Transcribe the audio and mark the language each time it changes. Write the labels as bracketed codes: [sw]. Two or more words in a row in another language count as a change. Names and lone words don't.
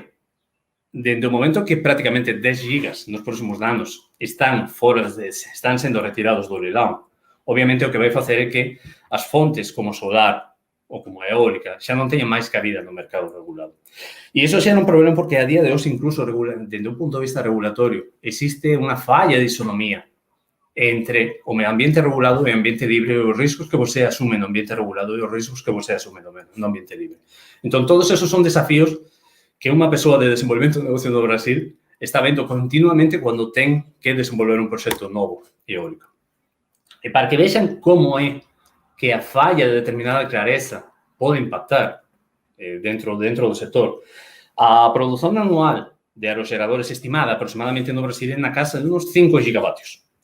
[pt] Desde o momento que praticamente 10 gigas nos próximos anos estão sendo retirados do leilão, obviamente o que vai fazer é que as fontes como solar ou como a eólica já não tenham mais cabida no mercado regulado. E isso já é um problema porque a dia de hoje, incluso desde um ponto de vista regulatório, existe uma falha de isonomia entre o meio ambiente regulado e o ambiente livre e os riscos que você assume no ambiente regulado e os riscos que você assume no ambiente livre. [gl] Então, todos esos son desafios que unha persoa de desenvolvemento de negocio do Brasil está vendo continuamente cando ten que desenvolver un proxecto novo eólico. E para que vexan como é que a falla de determinada clareza pode impactar dentro do sector, a produción anual de aerogeradores estimada aproximadamente no Brasil é na casa de uns 5 gigavatios.